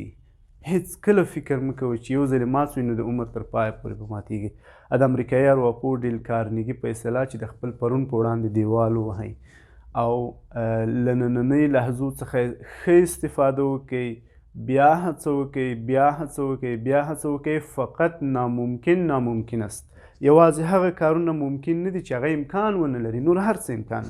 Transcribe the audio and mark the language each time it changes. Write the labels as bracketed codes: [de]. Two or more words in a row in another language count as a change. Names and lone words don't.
[ps] هیڅکله فکر مه کوئ چې یو ځلې مات سوی نو د عمر تر پایه پورې به ماتېږي. د امریکایي ارواپوه ډیل کارنیګي په اصطلاح چې د خپل پرون په وړاندې دیوال ووهئ او له نننۍ لحظو څخه ښه استفاده وکئ، بیا هڅه وکئ، بیا هڅه وکئ، بیا هڅه وکئ. [fa] فقط ناممکن است. [ps] یوازې هغه کارونه ممکن نه دي چې هغه امکان ونه لري، نور هر څه امکان